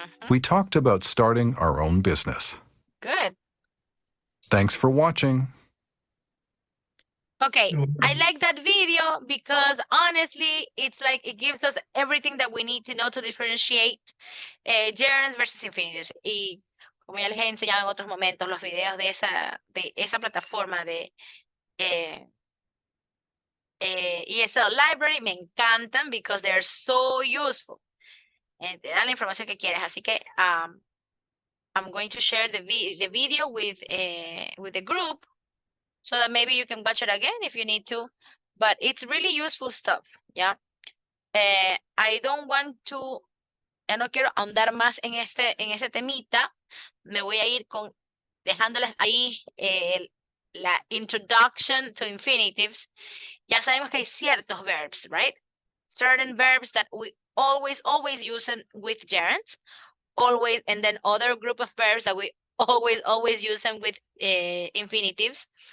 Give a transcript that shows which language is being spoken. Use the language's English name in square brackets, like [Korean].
[English] We talked about starting our own business. Good. Thanks for watching. Okay, I like that video because honestly, it's like it gives us everything that we need to know to differentiate gerunds versus infinitives. [Spanish] Y como ya les he enseñado en otros momentos, los videos de esa plataforma de ESL Library me encantan [English] because they're so useful. [Spanish] Te dan la información que quieres. Así que [English] I'm going to share the video with the group so that maybe you can watch it again if you need to. But it's really useful stuff, yeah. I don't want to, [Spanish] ya no quiero ahondar más en ese temita. Me voy a ir dejándoles ahí la [English] introduction to infinitives. [Spanish] Ya sabemos que hay ciertos verbs, right? [English] Certain verbs that we always use them with gerunds, always, and then other group of verbs that we always use them with infinitives.